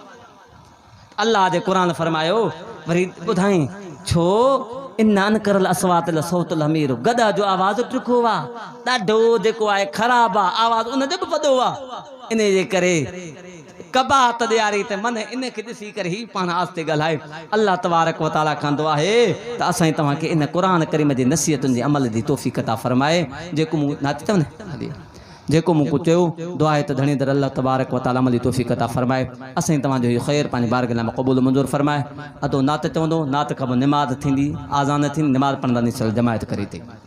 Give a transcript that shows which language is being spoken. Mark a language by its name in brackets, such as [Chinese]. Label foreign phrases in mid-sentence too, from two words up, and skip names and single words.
[Sindhi] अल्लाह जे क़ुरान फरमायो वरी ॿुधाई छो [Arabic] إن أنكر الأصوات لصوت الحمير, [Sindhi] गदा जो आवाज़ टुको आहे ॾाढो जेको आहे ख़राबु आहे, आवाज़ उनजो बि वॾो आहे, इन जे करे कबात ॾियारी त मन इनखे ॾिसी करे ही पाण आस्ते ॻाल्हाए। [Arabic] الله تبارك وتعالى [Sindhi] कंदो आहे त असां तव्हांखे इन क़ुरान करीम जी नसीहतुनि जे अमल जी तौफ़ीक़ अता फरमाए। जेको मूं नाती अथव न जेको मूं कुझु चयो दुआ आहे त धणी दर [Arabic] الله تبارك وتعالى [Sindhi] अमल जी तौफ़ीक़ अता फरमाए। असां तव्हांजो इहो ख़ैर पंहिंजी बारगाह में क़बूल मंज़ूर फरमाए। अदो नात चवंदो, नात खां पोइ निमाज़ थींदी, आज़ान थींदी, निमाज़ पढ़ंदा जमायत करे थी।